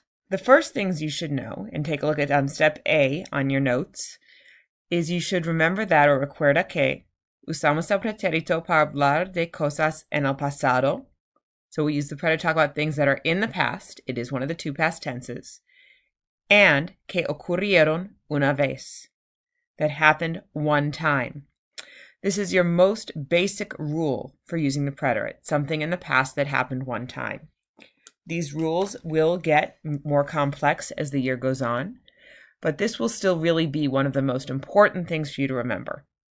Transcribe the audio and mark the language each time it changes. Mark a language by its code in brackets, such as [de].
[en] The first things you should know, and take a look at step A on your notes, is you should remember that, or [es] recuerda que, usamos el pretérito para hablar de cosas en el pasado. [en] So we use the pretérito to talk about things that are in the past. It is one of the two past tenses. [es] And que ocurrieron una vez. [en] That happened one time. This is your most basic rule for using the preterite, something in the past that happened one time. These rules will get more complex as the year goes on, but this will still really be one of the most important things for you to remember.